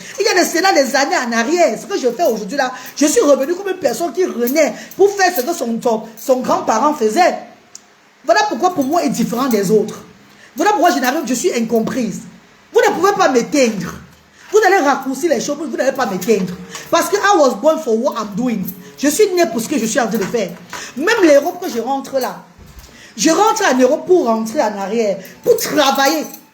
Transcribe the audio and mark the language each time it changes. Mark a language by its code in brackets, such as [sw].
[fr] Il y a des années en arrière. Ce que je fais aujourd'hui là, je suis revenu comme une personne qui renaît pour faire ce que son grand-parent faisait. Voilà pourquoi pour moi est différent des autres. Voilà pourquoi je suis incomprise. Vous ne pouvez pas m'éteindre. Vous allez raccourcir les choses, vous n'allez pas m'éteindre. Parce que [en] I was born for what I'm doing. [fr] Je suis né pour ce que je suis en train de faire. Même l'Europe que je rentre là. Je rentre en Europe pour rentrer en arrière. Pour travailler.